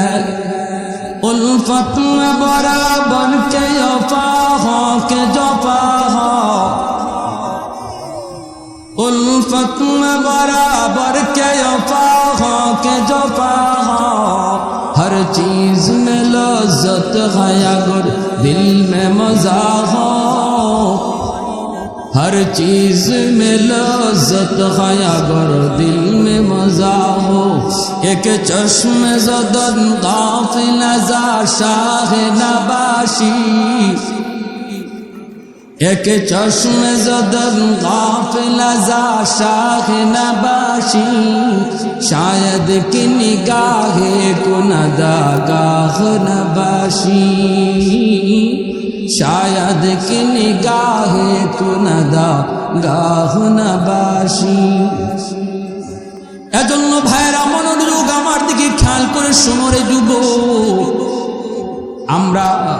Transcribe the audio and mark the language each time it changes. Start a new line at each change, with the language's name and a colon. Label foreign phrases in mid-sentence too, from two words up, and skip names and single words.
Urdu: الفت میں برابر کے وفا ہو کہ جفا ہو، الفت میں برابر کے وفا ہو کہ جفا ہو، ہر چیز میں لذت ہے اگر دل میں مزہ ہو، ہر چیز میں لذت ہے اگر دل میں مزہ ہو۔
Persian: ایک چشم زدن غافل ازا شاہ نباشی، ایک چشم زدن غافل ازا شاہ نباشی، شاید کہ نگاہ کند آگاہ نباشی، شاید کہ نگاہ کند آگاہ نباشی۔
Bangla: এজন্য ভাইরা মনোযোগ আমার দিকে খেয়াল করে শোনো রে যুবক, আমরা